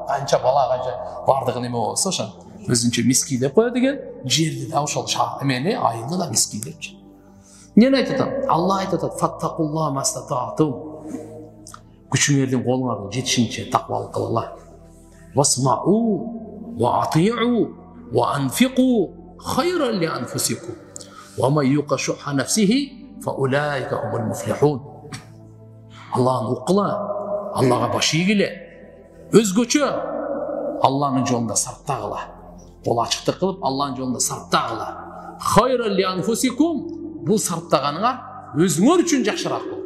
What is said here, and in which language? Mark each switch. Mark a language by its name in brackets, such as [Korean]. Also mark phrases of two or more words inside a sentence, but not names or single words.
[Kyrgyz] Канча бала канча бардыгы неме болсо ошо өзүнчө миски деп коет экен. Жерди да ошол эмени айылды да миски депчи. Эмне айтып атам? Алла айтып атат: [Arabic] "فاتقوا الله ما استطعتم." [Kyrgyz] Күчүңөрдүн колуңардын жетишинче таквалык кылгыла. [Arabic] "واسمعوا وأطيعوا وأنفقوا خيرا لأنفسكم. ومن يوق شح نفسه فأولئك هم المفلحون." [Kyrgyz] Алланы уккыла, Аллага баш ийгиле. Өзгөчө Алланын жолунда сарптагыла. Кол ачыктык кылып Алланын жолунда сарптагыла. [Arabic] خيرا لأنفسكم. [Kyrgyz] Бул сарптаганыңар өзүңөр үчүн жакшыраак бол.